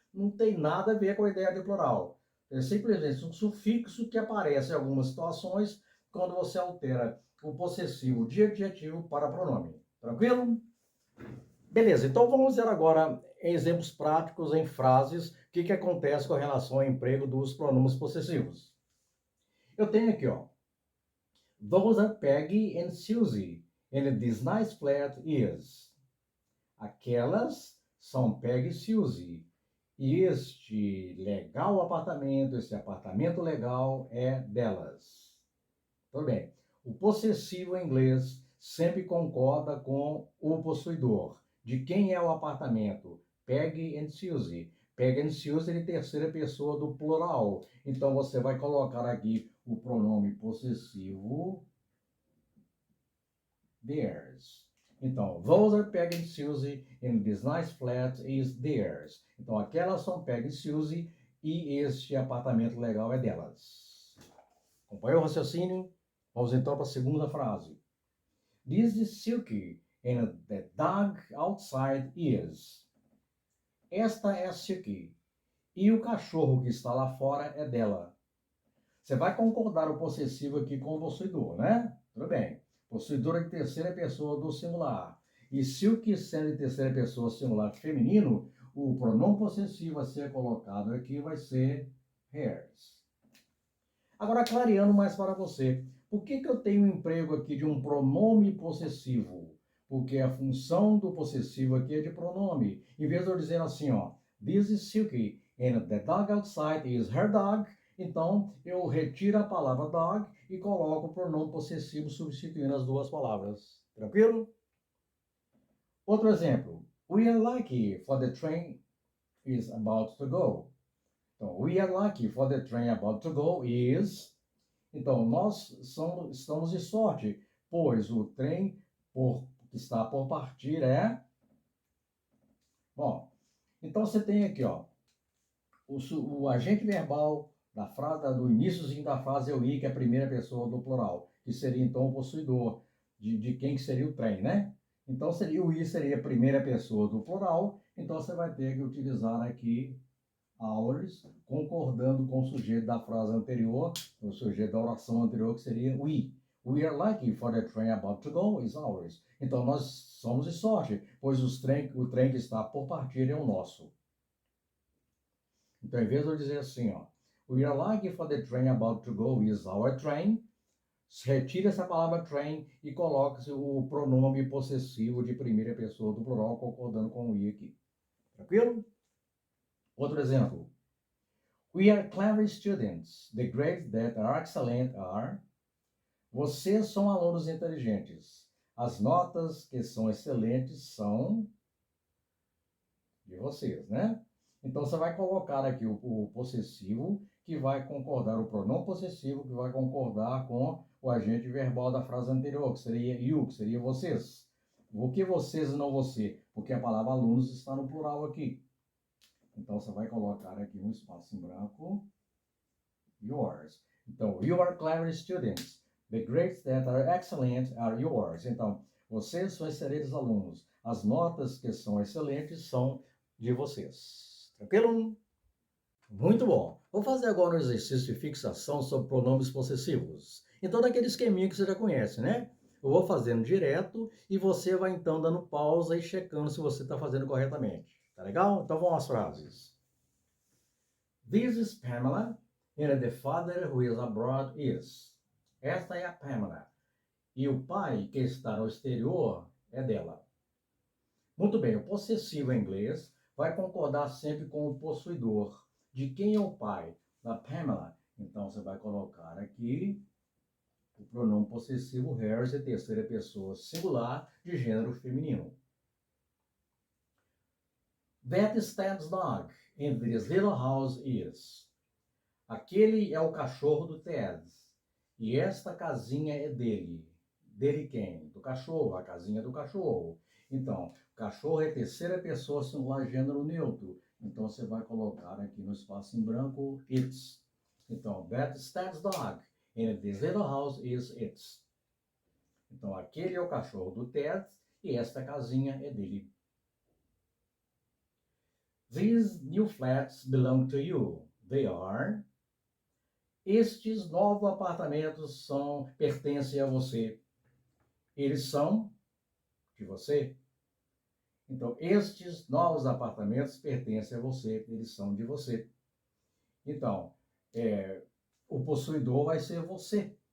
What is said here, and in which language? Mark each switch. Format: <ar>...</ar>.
<pt>Não tem nada a ver com a ideia de plural. É simplesmente um sufixo que aparece em algumas situações quando você altera o possessivo de adjetivo para pronome. Tranquilo? Beleza, então vamos ver agora em exemplos práticos, em frases, o que acontece com relação ao emprego dos pronomes possessivos. Eu tenho aqui, ó.</pt> <en>Those are Peggy and Susie, and this nice flat is.</en> <pt>Aquelas são Peggy e Susie. E este legal apartamento, esse apartamento legal é delas. Tudo bem. O possessivo em inglês sempre concorda com o possuidor. De quem é o apartamento? Peggy and Susie. Peggy and Susie é terceira pessoa do plural. Então você vai colocar aqui o pronome possessivo theirs. Então,</pt> <en>those are Peggy and Susie and this nice flat is theirs.</en> <pt>Então, aquelas são Peggy e Susie e este apartamento legal é delas. Acompanhou o raciocínio? Vamos então para a segunda frase.</pt> <en>This is Silky and the dog outside is.</en> <pt>Esta é a Silky e o cachorro que está lá fora é dela. Você vai concordar o possessivo aqui com o possuidor, né? Tudo bem. Possuidor de terceira pessoa do singular. E se o que sendo de terceira pessoa singular feminino, o pronome possessivo a ser colocado aqui vai ser hers. Agora, clareando mais para você. Por que eu tenho um emprego aqui de um pronome possessivo? Porque a função do possessivo aqui é de pronome. Em vez de eu dizer assim, ó,</pt> <en>this is Silky and the dog outside is her dog,</en> <pt>então eu retiro a palavra dog e coloco o pronome possessivo substituindo as duas palavras. Tranquilo? Outro exemplo.</pt> <en>We are lucky for the train is about to go.</en> <pt>Então,</pt> <en>we are lucky for the train about to go is.</en> <pt>Então, nós estamos de sorte, pois o trem que está por partir é. Bom, então você tem aqui, ó, o agente verbal da frase, do iníciozinho da frase é o I, que é a primeira pessoa do plural, que seria então o possuidor de quem que seria o trem, né? Então o I seria a primeira pessoa do plural, então você vai ter que utilizar aqui ours, concordando com o sujeito da frase anterior, o sujeito da oração anterior, que seria we.</pt> <en>We are lucky for the train about to go is ours.</en> <pt>Então nós somos de sorte, pois o trem que está por partir é o nosso. Então, em vez de eu dizer assim, ó,</pt> <en>we are lucky for the train about to go is our train,</en> <pt>retira essa palavra train e coloca-se o pronome possessivo de primeira pessoa do plural, concordando com o i aqui. Tranquilo? Outro exemplo.</pt> <en>We are clever students. The grades that are excellent are.</en> <pt>Vocês são alunos inteligentes. As notas que são excelentes são de vocês, né? Então, você vai colocar aqui o possessivo, que vai concordar, o pronome possessivo, que vai concordar com o agente verbal da frase anterior, que seria you, que seria vocês. Por que vocês e não você? Porque a palavra alunos está no plural aqui. Então, você vai colocar aqui um espaço em branco.</pt> <en>Yours.</en> <pt>Então,</pt> <en>you are clever students. The grades that are excellent are yours.</en> <pt>Então, vocês são excelentes alunos. As notas que são excelentes são de vocês. Tranquilo? Muito bom. Vou fazer agora um exercício de fixação sobre pronomes possessivos. Então, daquele esqueminha que você já conhece, né? Eu vou fazendo direto e você vai então dando pausa e checando se você está fazendo corretamente. Tá legal? Então vamos às frases.</pt> <en>This is Pamela, and the father who is abroad is.</en> <pt>Esta é a Pamela. E o pai que está no exterior é dela. Muito bem, o possessivo em inglês vai concordar sempre com o possuidor. De quem é o pai? Da Pamela. Então você vai colocar aqui o pronome possessivo hers em terceira pessoa singular de gênero feminino.</pt> <en>That Ted's dog in this little house is.</en> <pt>Aquele é o cachorro do Ted. E esta casinha é dele. Dele quem? Do cachorro, a casinha do cachorro. Então, cachorro é terceira pessoa singular gênero neutro. Então, você vai colocar aqui no espaço em branco, it's. Então,</pt> <en>that Ted's dog in this little house is its.</en> <pt>Então, aquele é o cachorro do Ted e esta casinha é dele.</pt> <en>These new flats belong to you. They are.</en> <pt>Estes novos apartamentos pertencem a você. Eles são de você. Então, estes novos apartamentos pertencem a você. Eles são de você. Então, o possuidor vai ser você.</pt>